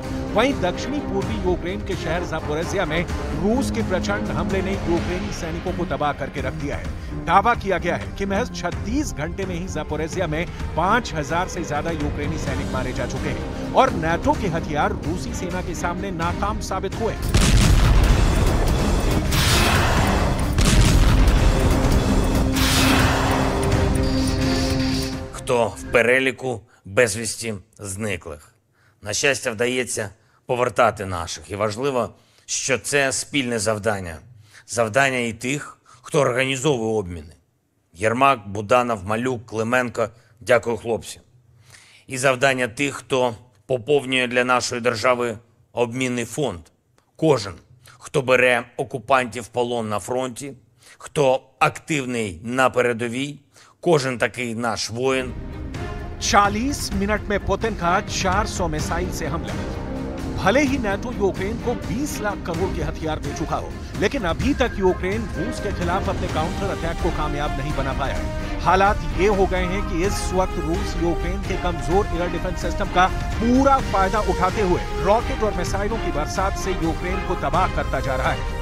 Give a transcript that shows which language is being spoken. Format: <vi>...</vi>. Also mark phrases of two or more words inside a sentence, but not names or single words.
<hi>वहीं दक्षिणी पूर्वी यूक्रेन के शहर ज़ापोरिज़िया में रूस के प्रचंड हमले ने यूक्रेनी सैनिकों को तबाह करके रख दिया है। दावा किया गया है कि महज 36 घंटे में ही ज़ापोरिज़िया में 5,000 से ज्यादा यूक्रेनी सैनिक मारे जा चुके हैं और नाटो के हथियार रूसी सेना के सामने नाकाम साबित हुए।</hi> <uk>Хто в переліку безвісті зниклих. На щастя, вдається повертати наших. І важливо, що це спільне завдання. Завдання і тих, хто організовує обміни. Єрмак, Буданов, Малюк, Клименко – дякую, хлопці. І завдання тих, хто поповнює для нашої держави обмінний фонд. Кожен, хто бере окупантів в полон на фронті, хто активний на передовій, кожен такий наш воїн.</uk> <hi>40 मिनट में पुतिन का 400 मिसाइल से हमला। भले ही नाटो यूक्रेन को 20 लाख करोड़ के हथियार दे चुका हो, लेकिन अभी तक यूक्रेन रूस के खिलाफ अपने</hi> <en>counter attack</en> <hi>को कामयाब नहीं बना पाया है। हालात ये हो गए हैं कि इस वक्त रूस यूक्रेन के कमजोर</hi> <en>air defense system</en> <hi>का पूरा फायदा उठाते हुए रॉकेट और मिसाइलों की बरसात से यूक्रेन को तबाह करता जा रहा है।</hi>